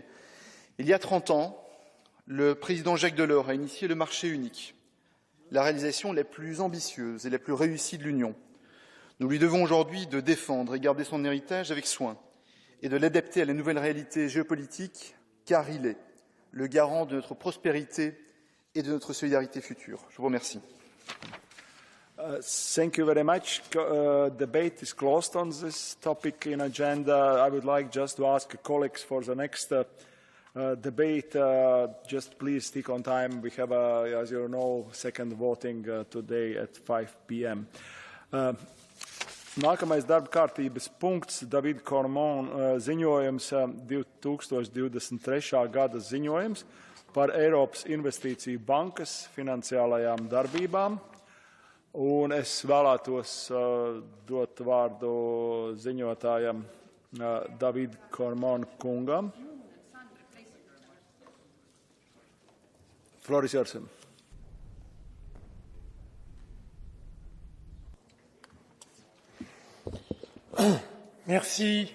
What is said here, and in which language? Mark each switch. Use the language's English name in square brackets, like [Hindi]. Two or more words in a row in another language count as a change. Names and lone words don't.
[French] Il y a 30 ans, le président Jacques Delors a initié le marché unique, la réalisation la plus ambitieuse et la plus réussie de l'Union. Nous lui devons aujourd'hui de défendre et garder son héritage avec soin et de l'adapter à la nouvelle réalité géopolitique, car il est le garant de notre prospérité et de notre solidarité future. Je vous remercie. [English] Thank you very much. Debate is closed on this topic in agenda. I would like just to ask colleagues for the next debate, just please stick on time. We have, as you know, second voting today at 5 p.m. [Latvian] Nākamais darba kārtības punkts Davida Kormona ziņojums 2023. Gada ziņojums par Eiropas Investīciju bankas finansiālajām darbībām. Un es vēlētos dot vārdu ziņotājam Davida Kormona kungam. [English] Floor is yours. Merci.